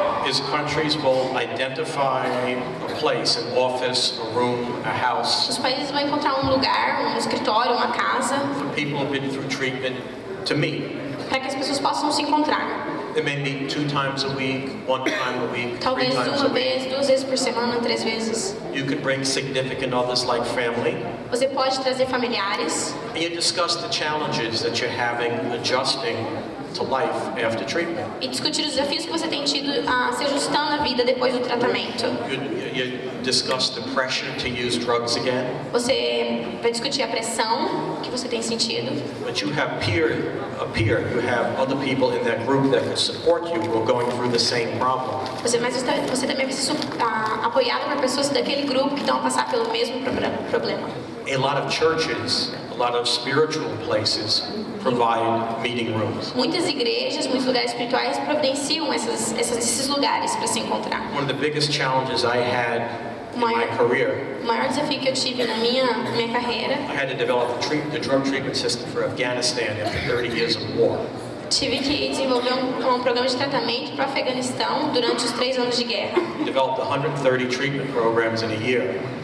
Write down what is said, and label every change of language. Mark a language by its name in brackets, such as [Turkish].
[English] is countries will identify a place, an office, a room, a house, [Portuguese] Os países vão encontrar um lugar, um escritório, uma casa, [English] for people who've been through treatment to meet. [Portuguese] para que as pessoas possam se encontrar. [English] They may meet 2 times a week, 1 time a week, 3 [Portuguese] Talvez [English] times a [Portuguese] uma [English] week. [Portuguese] vez, 2 vezes por semana, 3 vezes. [English] You can bring significant others like family, [Portuguese] Você pode trazer familiares [English] and you discuss the challenges that you're having adjusting to life after treatment. [Portuguese] e discutir os desafios que você tem tido se ajustando à vida depois do tratamento. [English] You discuss the pressure to use drugs again, [Portuguese] Você vai discutir a pressão que você tem sentido, [English] but you have you have other people in that group that can support you who are going through the same problem. [Portuguese] mas você também vai ser apoiado por pessoas daquele grupo que estão a passar pelo mesmo problema. [English] A lot of churches, a lot of spiritual places provide meeting rooms. [Portuguese] Muitas igrejas, muitos lugares espirituais providenciam esses lugares para se encontrar. [English] One of the biggest challenges I had in my career, [Portuguese] O maior desafio que eu tive na minha carreira, [English] I had to develop the drug treatment system for Afghanistan after 30 years of war. [Portuguese] tive que desenvolver um programa de tratamento para o Afeganistão durante os 3 anos de guerra. [English] We developed 130 treatment programs in a year.